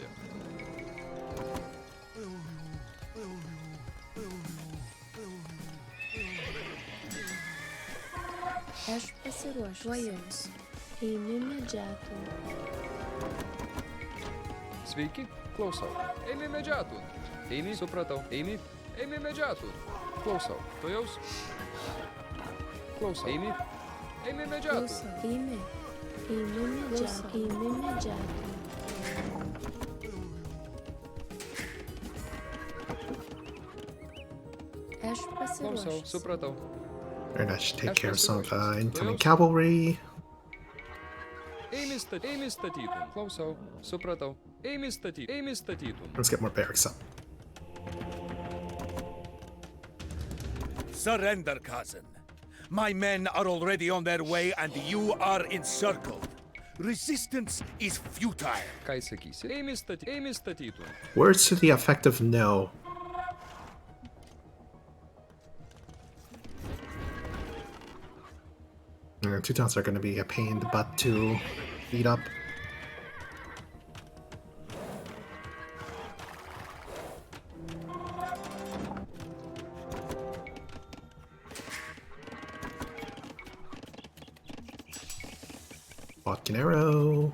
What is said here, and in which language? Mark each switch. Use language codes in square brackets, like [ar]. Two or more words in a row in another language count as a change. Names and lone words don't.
[lt] Aš pasiruošęs. Tuojaus. Einu medžiatų. Sveiki, klausau. Eimi medžiatų. Eimi, supratau. Eimi, eimi medžiatų. Klausau. Tuojaus. Klausau. Eimi, eimi medžiatų. Klausau. Eimi. Einu medžiatų. Eimi medžiatų. Aš Klausau, pasiruošęs. supratau. [en] Alright, I should take care of some incoming cavalry. [lt] Eimi statytum. Klausau, supratau. Eimi statytum. [en] Let's get more barracks up. Surrender, cousin. My men are already on their way and you are encircled. Resistance is futile. [lt] Ką sakysi? Eimi statytum. [en] Words to the effect of no. Teutons are going to be a pain in the butt to beat up. Bodkin arrow.